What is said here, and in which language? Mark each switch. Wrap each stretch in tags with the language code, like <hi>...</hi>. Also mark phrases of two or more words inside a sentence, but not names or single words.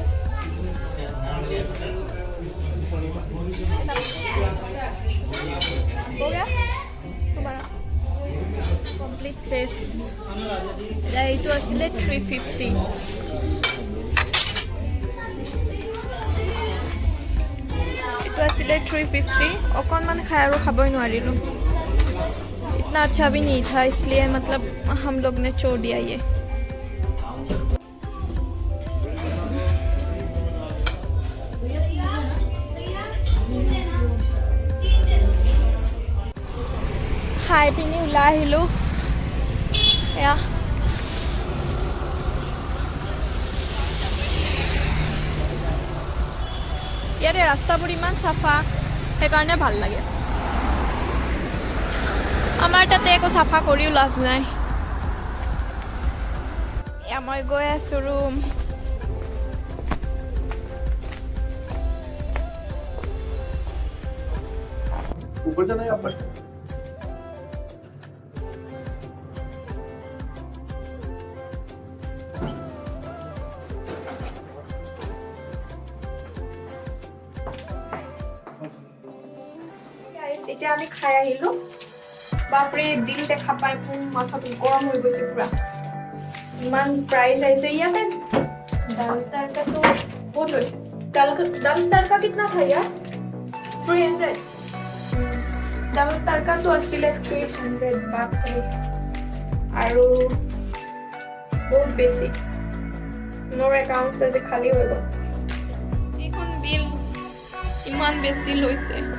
<hi>हो गया तुम्हारा complete says</hi> <as>এইটো আছিলে 350 এইটো আছিলে 350 অকণমান খাই আৰু খাবই নোৱাৰিলোঁ</as> <hi>इतना अच्छा भी नहीं था इसलिए मतलब हम लोग ने छोड़ दिया ये</hi> <as>খাই পিনি ওলাই আহিলোঁ এয়া ইয়াতে ৰাস্তাবোৰ ইমান চাফা সেইকাৰণে ভাল লাগে আমাৰ তাতে একো চাফা কৰিও লাভ নাই এয়া মই গৈ আছোঁ ৰুম</as> <hi>ऊपर जाना है आप</hi> <as>এতিয়া আমি খাই আহিলোঁ বাপৰে বিল দেখা পাই মোৰ মাথাটো গৰম হৈ গৈছে পুৰা ইমান প্ৰাইচ আহিছে ইয়াতে দাল তড়কাটো বহুত লৈছে দাল তড়কা</as> <hi>कितना था यार</hi> <as>300 দাল তড়কাটো আছিলে 300 বাপৰে আৰু বহুত বেছি মোৰ একাউণ্ট যে খালী হৈ গ'ল এইখন বিল ইমান বেছি লৈছে</as>